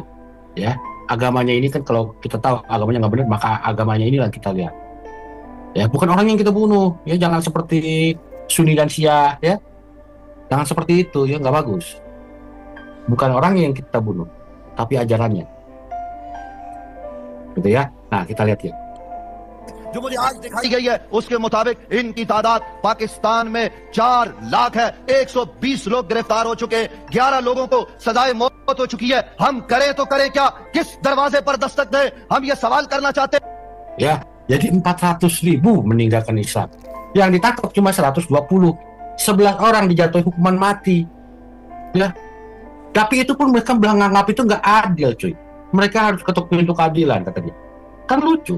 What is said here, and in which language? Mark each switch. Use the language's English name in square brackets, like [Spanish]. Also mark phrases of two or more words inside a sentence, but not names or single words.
[Indonesian] Ya, agamanya ini kan kalau kita tahu agamanya nggak benar, maka agamanya inilah kita lihat. Ya, bukan orang yang kita bunuh. Ya, jangan seperti Sunni dan Syiah. Ya, jangan seperti itu. Ya, nggak bagus. Bukan orang yang kita bunuh, tapi ajarannya. Gitu ya. Nah, kita lihat ya. [Urdu] جو مجھے آج دکھائی گئی ہے اس کے مطابق ان کی تعداد پاکستان میں 4 لاکھ ہے. 120 لوگ گرفتار ہو چکے ہیں، 11 لوگوں کو سزائے موت ہو چکی ہے. ہم کریں تو کریں کیا، کس دروازے پر دستک دیں، ہم یہ سوال کرنا چاہتے ہیں. [Indonesian] Ya, jadi 400.000 meninggalkan Islam. Yang ditangkap cuma 120. 11 orang dijatuhi hukuman mati. Ya. Tapi itu pun mereka menganggap itu nggak adil, cuy. Mereka harus ketuk pintu keadilan, kata dia. Kan lucu.